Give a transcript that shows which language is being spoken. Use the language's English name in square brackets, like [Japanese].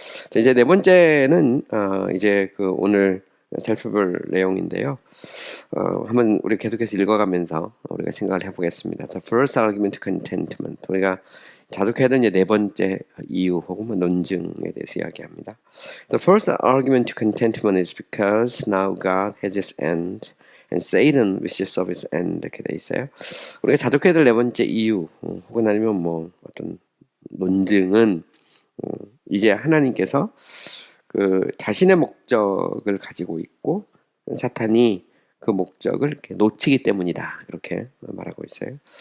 [Korean] 자, 이제 네 번째는 이제 그 오늘 살펴볼 내용인데요. 한번 우리 계속해서 읽어가면서 우리가 생각을 해보겠습니다. [English] The first argument to contentment. [Korean] 우리가 자족해야 되는 이제 네 번째 이유 혹은 뭐 논증에 대해서 이야기합니다. [English] The first argument to contentment is because now God has his end and Satan wishes of his end [Korean] 이렇게 돼 있어요. 우리가 자족해야 될 네 번째 이유 혹은 아니면 뭐 어떤 논증은 이제 하나님께서 그 자신의 목적을 가지고 있고 사탄이 그 목적을 이렇게 놓치기 때문이다 이렇게 말하고 있어요.